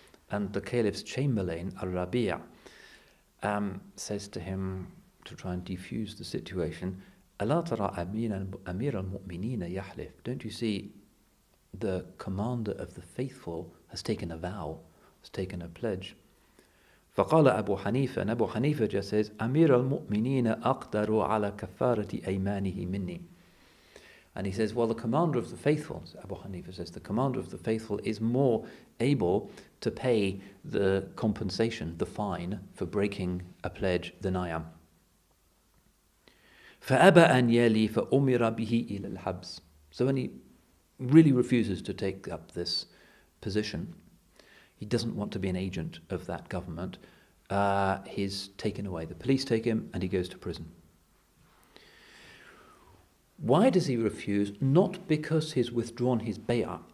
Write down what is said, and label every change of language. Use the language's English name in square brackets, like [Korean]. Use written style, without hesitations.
[English] And the caliph's chamberlain, al-Rabi', says to him, to try and defuse the situation, [Arabic] أَلَا تَرَى أَمِيرَ الْمُؤْمِنِينَ يَحْلِفُ. [English] Don't you see the commander of the faithful has taken a vow, has taken a pledge? [Arabic] فقال أبو حنيفة, [English] and Abu Hanifa just says, [Arabic] أمير المؤمنين أقدر على كفارة أيمانه مني. [English] And he says, well, the commander of the faithful, Abu Hanifa says, the commander of the faithful is more able to pay the compensation, the fine, for breaking a pledge than I am. [Arabic] فأبى أن يلي فأمر به إلى الحبس. [English] So when he really refuses to take up this position, he doesn't want to be an agent of that government, he's taken away. The police take him and he goes to prison. Why does he refuse? Not because he's withdrawn his bay'ah.